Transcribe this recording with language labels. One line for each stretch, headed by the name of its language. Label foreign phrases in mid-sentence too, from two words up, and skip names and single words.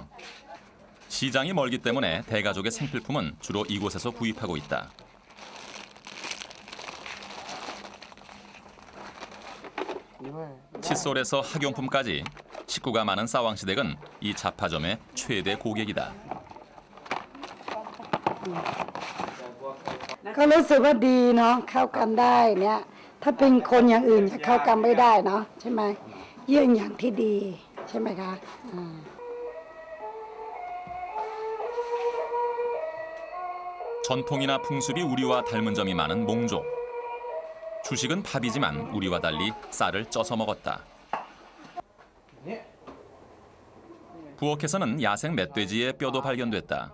Korean: 시장이 멀기 때문에 대가족의 생필품은 주로 이곳에서 구입하고 있다. 칫솔에서 학용품까지 식구가 많은 사왕시댁은 이 잡화점의 최대 고객이다.
Thai: ก็รู้สึกว่าดีเนาะเข้ากันได้เนี่ยถ้าเป็นคนอย่างอื่นจะเข้ากันไม่ได้เนาะใช่ไหมเยี่ยงอย่างที่ดีใช่ไหมคะ
Korean: 전통이나 풍습이 우리와 닮은 점이 많은 몽족. 주식은 밥이지만 우리와 달리 쌀을 쪄서 먹었다. 부엌에서는 야생 멧돼지의 뼈도 발견됐다.